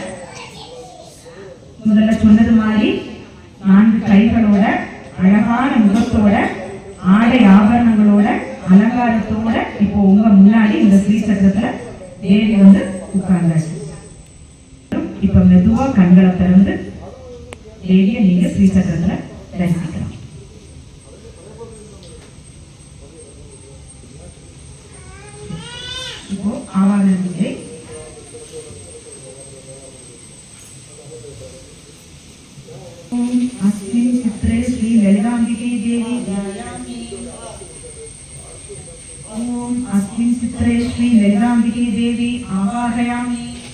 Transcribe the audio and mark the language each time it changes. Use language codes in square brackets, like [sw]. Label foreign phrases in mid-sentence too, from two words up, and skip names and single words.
[ta] முதல்ல சொன்னது மாதிரி 4 கைகளோட அழகான முகத்தோட ஆடை ஆபரணங்களோட அலங்காரத்தோட இப்போ உங்க முன்னாடி இந்த ஸ்ரீ சக்கரத்துல தேவி வந்து உட்கார்ந்தாச்சு. இப்ப மெதுவா கண்களை திறந்து தேவியை நீங்க ஸ்ரீ சக்கரத்துல தரிசிக்கலாம். இப்போ ஆவாகன பூஜை. [sa] अस्मिन् चित्रे श्री ललिताम्बिके देवी ध्यायामि। ओम अस्मिन् चित्रे श्री ललिताम्बिके देवी आवाहयामि।